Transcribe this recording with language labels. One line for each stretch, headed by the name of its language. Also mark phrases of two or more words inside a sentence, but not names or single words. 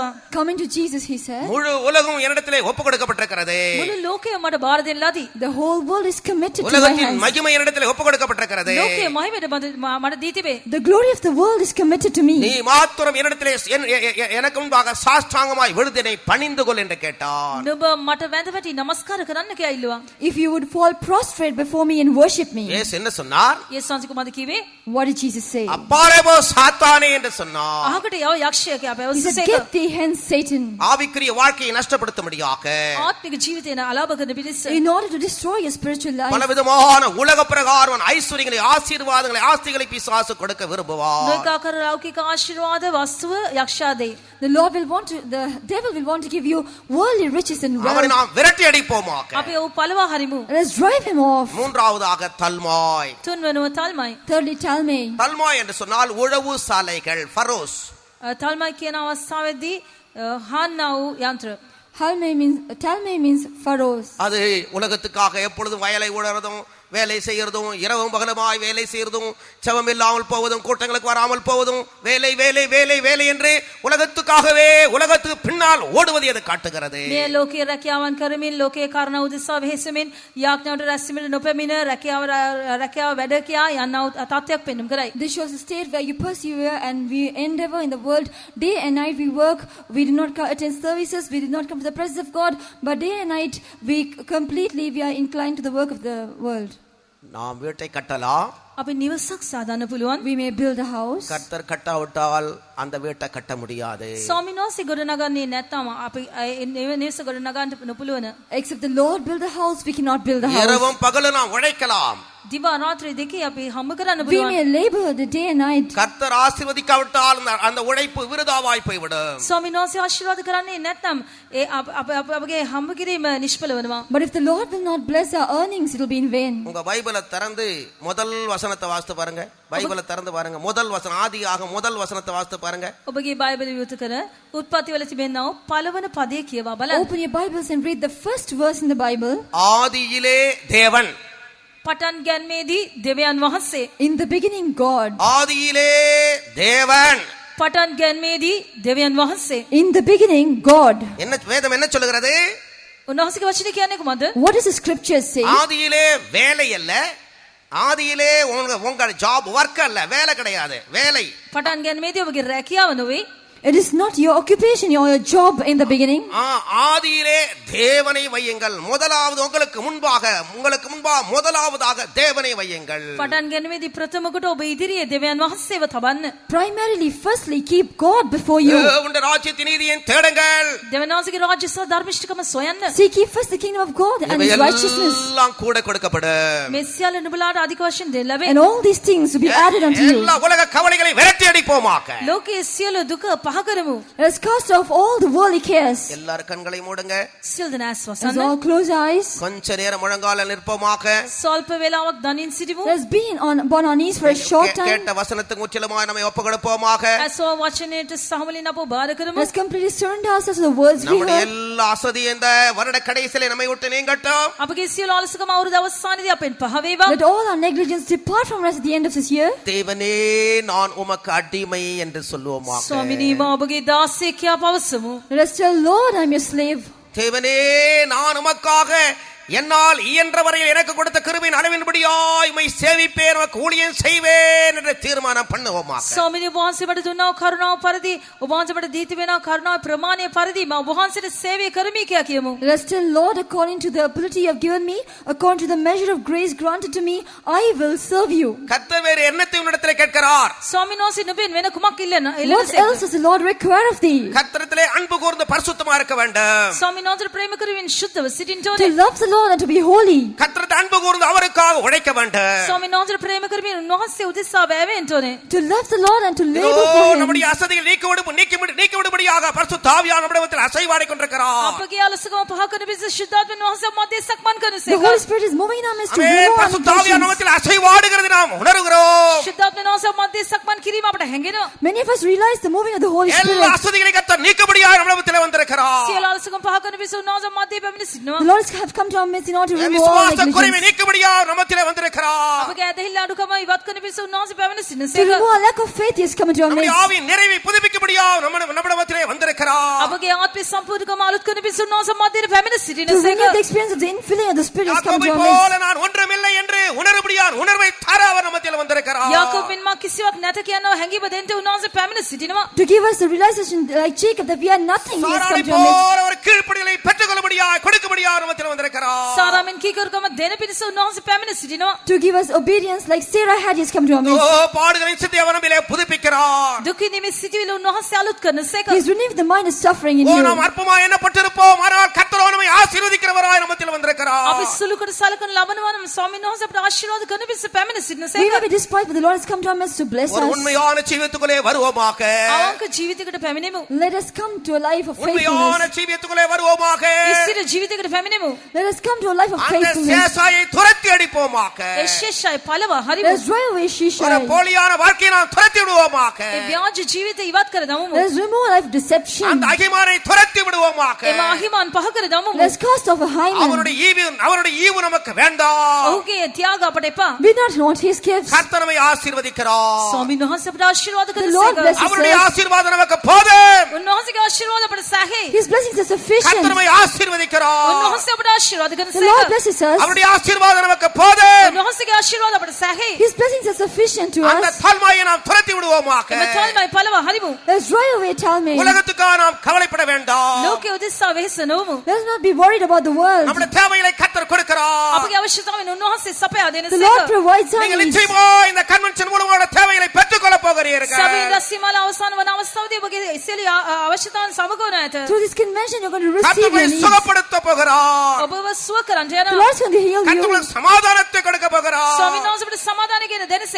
English: Coming to Jesus, he said,
Tamil: முழு உலகம் என்னிடத்திலே ஒப்பு கொடுக்கப்பட்டிருக்கிறது.
Sinhala: මුළු ලෝකයම මට බාර දෙන්න ලදී.
English: the whole world is committed to my
Tamil: உலகத்தின்
English: hands.
Tamil: மகிமை என்னிடத்திலே ஒப்பு கொடுக்கப்பட்டிருக்கிறது.
Sinhala: ලෝකයේ මහිමයට මට දී තිබේ.
English: The glory of the world is committed to me.
Tamil: நீ மாத்திரம் என்னிடத்திலே எனக்கு முன்பாக சாஷ்டாங்கமாய் விழுதினை பணிந்து கொள் என்று கேட்டான்.
Sinhala: නුඹ මට වැඳ වැටි නමස්කාර කරන්න කියලා ඉල්ලුවා.
English: If you would fall prostrate before me and worship me.
Tamil: இயேசு என்ன சொன்னார்?
Sinhala: යේසුස් වහන්සේ කුමක්ද කිව්වේ?
English: What did Jesus say?
Tamil: அப்பாலே போ சாத்தானே என்று சொன்னார்.
Sinhala: අහකට යව යක්ෂයා කියලා
English: He said,
Sinhala: පැවසුවා.
English: get thee hence, Satan.
Tamil: ஆவிக்குரிய வாழ்க்கையை நஷ்டப்படுத்தும்படியாக
Sinhala: ආත්මික ජීවිතේ අලාභ කරන පිණිස
English: In order to destroy your spiritual life.
Tamil: பலவிதமான உலக பிரகாரம் ஐஸ்வர்யங்களை ஆசீர்வாதங்களை ஆஸ்திகளை பிசாசு கொடுக்க விரும்புவார்.
Sinhala: නොඑක ආකාර ලෞකික ආශිර්වාද වස්තුව යක්ෂයා දෙයි.
English: The devil will want to give you worldly riches and
Tamil: அவனை
English: wealth.
Tamil: நாம் விரட்டி அடிப்போமாக.
Sinhala: අපි ඔව් පළවා හරිමු.
English: Let's drive him off.
Tamil: மூன்றாவதாக தல்மாய்.
Sinhala: තුන්වෙනුව තල්මයි.
English: Thirdly, Talmai.
Tamil: தல்மாய் என்று சொன்னால் உழவு சாலைகள், ஃபரோஸ்.
Sinhala: තල්මයි කියන අවස්ථාවේදී හාන්නා වූ යන්ත්‍ර.
English: Talmai means pharaohs.
Tamil: அது உலகத்துக்காக எப்பொழுதும் வயலை உழறதும் வேலை செய்யறதும் இரவும் பகலுமாய் வேலை செய்யறதும் செவம் இல்லாமல் போவதும் கூட்டங்களுக்கு வராமல் போவதும் வேலை வேலை வேலை வேலை என்று உலகத்துக்காகவே உலகத்துக்கு பின்னால் ஓடுவதை அது காட்டுகிறது.
Sinhala: මේ ලෝකයේ රැකියාවන් කරමින් ලෝකයේ කාරණා උදෙසා වෙහෙසෙමින් යාඥාවට රැස්වීමට නොපැමිණ රැකියාව වැඩ කියා යන්නා වූ තත්ත්වයක් පෙන්වුම් කරයි.
English: This shows a state where you persevere and we endeavor in the world. Day and night we work. We do not attend services. We do not come to the presence of God. But day and night we are inclined to the work of the world.
Tamil: நாம் வீட்டை கட்டலாம்.
Sinhala: අපි නිවසක් සාදන්න පුළුවන්.
English: We may build a house.
Tamil: கர்த்தர் கட்டாவிட்டால் அந்த வீட்டை கட்ட முடியாது.
Sinhala: ස්වාමීන් වහන්සේ ගොඩනගන්නේ නැත්නම් අපි නිවස ගොඩනගන්න නොපුළුවන.
English: Except the Lord build a house, we cannot build a house.
Tamil: இரவும் பகலும் நாம் உழைக்கலாம்.
Sinhala: දිවා රාත්‍රී දෙකේ අපි හම්බ කරන්න
English: We
Sinhala: පුළුවන්.
English: may labor the day and night.
Tamil: கர்த்தர் ஆசீர்வதிக்காவிட்டால் அந்த உழைப்பு விருதாவாய் போய்விடும்.
Sinhala: ස්වාමීන් වහන්සේ ආශිර්වාද කරන්නේ නැත්නම් ඒ අපගේ හම්බ කිරීම නිෂ්ඵල වෙනවා.
English: But if the Lord will not bless our earnings, it will be in vain.
Tamil: உங்க பைபிளை திறந்து முதல் வசனத்தை வாசித்து பாருங்க. பைபிளை திறந்து பாருங்க. முதல் வசனம் ஆதியாக முதல் வசனத்தை வாசித்து பாருங்க.
Sinhala: ඔබගේ බයිබලය විවෘත කර උත්පත්ති වල තිබෙනා වූ පළවන පදයේ කියවා බලන්න.
English: Open your Bibles and read the first verse in the Bible.
Tamil: ஆதியிலே தேவன்.
Sinhala: පටන් ගැන්මේදී දෙවියන් වහන්සේ.
English: In the beginning, God.
Tamil: ஆதியிலே தேவன்.
Sinhala: පටන් ගැන්මේදී දෙවියන් වහන්සේ.
English: In the beginning, God.
Tamil: என்ன வேதம் என்ன சொல்லுகிறது?
Sinhala: උන්වහන්සේගේ වචනේ කියන්නේ කොහොමද?
English: What does the scripture say?
Tamil: ஆதியிலே வேலை அல்ல. ஆதியிலே உங்க
English: job work
Tamil: அல்ல, வேலை கிடையாது, வேலை.
Sinhala: පටන් ගැන්මේදී ඔබගේ රැකියාව නොවේ.
English: It is not your occupation or your job in the beginning.
Tamil: ஆதியிலே தேவனை வையுங்கள். முதலாவது உங்களுக்கு முன்பாக முதலாவதாக தேவனை வையுங்கள்.
Sinhala: පටන් ගැනීමේදී ප්‍රථමකට ඔබ ඉදිරියේ දෙවියන් වහන්සේව තබන්න.
English: Primarily, firstly, keep God before you.
Tamil: தேவனுடைய ராஜ்யத்தின் நீதியை தேடுங்கள்.
Sinhala: දෙවියන් වහන්සේගේ රාජ්‍ය සහ ධර්මිෂ්ඨකම සොයන්න.
English: Seek ye first the kingdom of God and his righteousness.
Tamil: எல்லாம் கூட கொடுக்கப்படும்.
Sinhala: මේ සියල්ල නුඹලාට අධික වශයෙන් දෙන්න ලැබේ.
English: And all these things will be added unto you.
Tamil: எல்லா உலக கவலைகளை விரட்டி அடிப்போமாக.
Sinhala: ලෝකයේ සියලු දුක පහ කරමු.
English: Let us cast off all the worldly cares.
Tamil: எல்லார் கண்களை மூடுங்க.
Sinhala: සියලු දෙනාස්
English: Let's
Sinhala: වසන්න.
English: all close our eyes.
Tamil: கொஞ்ச நேரம் முழங்கால நிற்போமாக.
Sinhala: සල්ප වේලාවක් දනින් සිටිමු.
English: Let's be upon our knees for a short time.
Tamil: கேட்ட வசனத்துக்கு முற்றிலுமாய் நம்மை ஒப்புக்கொடுப்போமாக.
Sinhala: ඇසෝ වචනයට සහමුලින් අපව බාර කරමු.
English: Let's completely surrender ourselves to the words we
Tamil: நம்முடைய
English: heard.
Tamil: எல்லா அசதி இந்த வருட கடைசியிலே நம்மை விட்டு நீங்கட்டும்.
Sinhala: අපගේ සියලු අලසකම අවුරුදු අවසානයේදී අපෙන් පහ වේවා.
English: Let all our negligence depart from us at the end of this year.
Tamil: தேவனே நான் உமக்கு அடிமை என்று சொல்லுவோமாக.
Sinhala: ස්වාමිනී මා ඔබගේ දාසයෙක් කියා පවසමු.
English: Let us tell Lord, I'm your slave.
Tamil: தேவனே நான் உமக்காக என்னால் இயன்ற வரையில் எனக்கு கொடுத்த கிருபையின் அளவின்படியாய் உம்மை சேவிப்பேன், உமக்கு ஊழியம் செய்வேன் என்று தீர்மானம் பண்ணுவோமாக.
Sinhala: ස්වාමිනී වහන්සේ මට දුන්නා කරුණාව පරිදි ඔබ වහන්සේ මට දී තිබෙනා කරුණාවේ ප්‍රමාණය පරිදි මම ඔබ වහන්සේට සේවය කරමි කියා කියමු.
English: Let us tell Lord, according to the ability you have given me, according to the measure of grace granted to me, I will serve you.
Tamil: கர்த்தர் வேறு என்னத்தை உன்னிடத்திலே கேட்கிறார்?
Sinhala: ස්වාමින් වහන්සේ නුඹෙන් වෙන කුමක්
English: What else does the Lord require of thee?
Tamil: கர்த்தரிடத்திலே அன்பு கூர்ந்து பரிசுத்தமா இருக்க வேண்டும்.
Sinhala: ස්වාමින් වහන්සේ ප්‍රේම කරමින් ශුද්ධව සිටින්න
English: To
Sinhala: ඕනේ.
English: love the Lord and to be holy.
Tamil: கர்த்தரிடத்தில் அன்பு கூர்ந்து அவருக்காக உழைக்க வேண்டும்.
Sinhala: ස්වාමින් වහන්සේ ප්‍රේම කරමින් උන්වහන්සේ උදෙසා වැවෙන්න ඕනේ.
English: To love the Lord and to labor for him.
Tamil: நம்முடைய அசதிகள் நீக்கிவிடும்படியாக பரிசுத்த ஆவியானவர் நம்மிடத்தில் அசைவாடிக் கொண்டிருக்கிறார்.
Sinhala: අපගේ අලසකම පහ කරන පිණිස ශුද්ධාත්මන් වහන්සේ මැදේ සක්මන් කරනසේක.
English: The Holy Spirit is moving in our midst to
Tamil: ஆமென்.
English: renew our
Tamil: பரிசுத்த ஆவியானவர்
English: intentions.
Tamil: நம்மிடத்தில் அசைவாடுகிறது நாம் உணர்கிறோம்.
Sinhala: ශුද්ධාත්මන් උන්වහන්සේ මැදේ සක්මන් කිරීම අපට හැඟෙනවා.
English: Many of us realize the moving of the Holy
Tamil: எல்லா
English: Spirit.
Tamil: அசதிகளை கர்த்தர் நீக்கும்படியாக நம்மிடத்தில் வந்திருக்கிறார்.
Sinhala: සියලු අලසකම් පහ කරන පිස උන්වහන්සේ මැදේ පැමිණ සිටිනවා.
English: The Lord has come to our midst in order to remove all
Tamil: விசுவாச குறைவை
English: negligence.
Tamil: நீக்கும்படியாக நம்மிடத்தில் வந்திருக்கிறார்.
Sinhala: අපගේ ඇදහිල්ල අඩුකම ඉවත් කරන පිස උන්වහන්සේ පැමිණ
English: To
Sinhala: සිටිනසේක.
English: remove our lack of faith, He has come into our
Tamil: நம்முடைய
English: midst.
Tamil: ஆவியின் நிறைவை புதுப்பிக்கும்படியாக நம்மிடத்திலே வந்திருக்கிறார்.
Sinhala: අපගේ ආත්මය සම්පූර්ණකම අලුත් කරන පිස උන්වහන්සේ මැදේ පැමිණ
English: To
Sinhala: සිටිනසේක.
English: renew the experience of the infilling of the Spirit has come to
Tamil: யாக்கோபை
English: our midst.
Tamil: போல நான் ஒன்றுமில்லை என்று உணர்வுபடியான் உணர்வை தர அவர் நம்மிடத்தில் வந்திருக்கிறார்.
Sinhala: යාකෝබ් මා කිසිවක් නැත කියනවා හැඟීම දෙන්න උන්වහන්සේ පැමිණ සිටිනවා.
English: To give us the realization, like Jacob, that we are nothing, He has
Tamil: சாராளை
English: come to our midst.
Tamil: போல ஒரு கீழ்ப்படிதலை பெற்றுக்கொள்ளும்படியாக கொடுக்கும்படியாக நம்மிடத்தில் வந்திருக்கிறார்.
Sinhala: සාරාමෙන් කීකරුකම දෙන පිස උන්වහන්සේ පැමිණ සිටිනවා.
English: To give us obedience, like Sarah had, He has come to our midst.
Tamil: பாடுகளின் சித்திய வரம்பிலே புதுப்பிக்கிறார்.
Sinhala: දුක නිමි සිටිවිල උන්වහන්සේ අලුත් කරනසේක.
English: He has renewed the mind of suffering in you.
Tamil: நாம் அற்பமாய் எண்ணப்பட்டிருப்போம், ஆனால் கர்த்தர் நம்மை ஆசீர்வதிக்கிறவராய் நம்மிடத்தில் வந்திருக்கிறார்.
Sinhala: අපි සුළුකට සලකන ලබනවා නම් ස්වාමීන් වහන්සේ අපට ආශිර්වාද කරන පිස පැමිණ
English: We
Sinhala: සිටිනසේක.
English: may be despised, but the Lord has come to our midst to bless
Tamil: ஒரு
English: us.
Tamil: உண்மையான ஜீவியத்துக்குள்ளே வருவோமாக.
Sinhala: අවංක ජීවිතයකට පැමිණෙමු.
English: Let us come to a life of
Tamil: உண்மையான
English: faithfulness.
Tamil: ஜீவியத்துக்குள்ளே வருவோமாக.
Sinhala: ඉස්සිර ජීවිතයකට පැමිණෙමු.
English: Let us come to a life of
Tamil: அந்த
English: faithfulness.
Tamil: சேசாயை துரத்தி அடிப்போமாக.
Sinhala: ඒ ශේෂය පළව
English: Let
Sinhala: හරිමු.
English: us drive away
Tamil: ஒரு
English: Shishai.
Tamil: போலியான வாழ்க்கையை நாம் துரத்தி விடுவோமாக.
Sinhala: ඒ ව්‍යාජ ජීවිතය ඉවත් කර දමමු.
English: Let us remove a life of deception.
Tamil: அந்த அகிமானை துரத்தி விடுவோமாக.
Sinhala: එම අහිමන් පහ කර දමමු.
English: Let us cast off a Hyman.
Tamil: அவருடைய ஈவு நமக்கு வேண்டாம்.
Sinhala: ඔහුගේ ත්‍යාග අපට එපා.
English: We do not want his gifts.
Tamil: கர்த்தர் நம்மை ஆசீர்வதிக்கிறார்.
Sinhala: ස්වාමීන් වහන්සේ අපට ආශිර්වාද
English: The Lord
Sinhala: කරනසේක.
English: blesses
Tamil: அவருடைய
English: us.
Tamil: ஆசீர்வாதம் நமக்கு போதும்.
Sinhala: උන්වහන්සේගේ ආශිර්වාද අපට සැහේ.
English: His blessings are
Tamil: கர்த்தர்
English: sufficient.
Tamil: நம்மை ஆசீர்வதிக்கிறார்.
Sinhala: උන්වහන්සේ අපට ආශිර්වාද
English: The Lord
Sinhala: කරනසේක.
English: blesses us.
Tamil: அவருடைய ஆசீர்வாதம் நமக்கு போதும்.
Sinhala: උන්වහන්සේගේ ආශිර්වාද අපට සැහේ.
English: His blessings are sufficient to
Tamil: அந்த
English: us.
Tamil: தாழ்மையை நாம் துரத்தி விடுவோமாக.
Sinhala: එම තල්මයි පළව හරිමු.
English: Let us drive away Talmud.
Tamil: உலகத்துக்காக நாம் கவலைப்பட வேண்டாம்.
Sinhala: ලෝකයේ උදෙසා වෙහෙස නොවමු.
English: Let us not be worried about the world.
Tamil: நம்முடைய தேவைகளை கர்த்தர் கொடுக்கிறார்.
Sinhala: අපගේ අවශ්‍යතාවන් උන්වහන්සේ සපයා
English: The Lord
Sinhala: දෙනසේක.
English: provides our
Tamil: நீங்கள்
English: needs.
Tamil: நிச்சயமா இந்த கன்வென்ஷன் மூலம் உங்களுடைய தேவைகளை பெற்றுக்கொள்ள போகிறீர்கள்.
Sinhala: සභේ රැස්වීමල අවසන් වන අවස්ථාවේදී ඔබගේ ඉස්සෙල්ලි අවශ්‍යතාවන් සමගවන ඇත.
English: Through this convention, you're going to receive
Tamil: கர்த்தர்
English: your needs.
Tamil: சுகப்படுத்த போகிறார்.
Sinhala: ඔබව සුව කරන්න
English: The
Sinhala: යනවා.
English: Lord's going to heal
Tamil: கர்த்தர்
English: you.
Tamil: உங்களுக்கு சமாதானத்தை கொடுக்க போகிறார்.
Sinhala: ස්වාමීන් වහන්සේ අපට සමාදානය කියන දෙනසේක.